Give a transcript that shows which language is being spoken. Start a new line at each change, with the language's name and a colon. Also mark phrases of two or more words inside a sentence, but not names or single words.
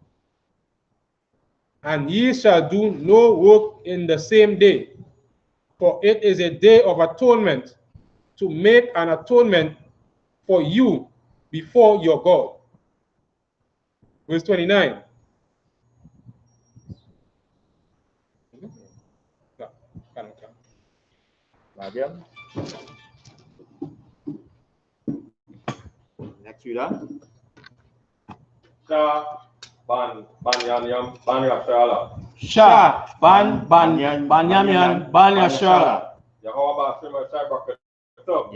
English: And ye shall do no work in the same day, for it is a day of atonement, to make an atonement for you before your God. Verse 29. Madam. Next reader. Sha ban yam ban yashala. Sha ban yam ban yashala. Yahweh Shema Shai Bakatum.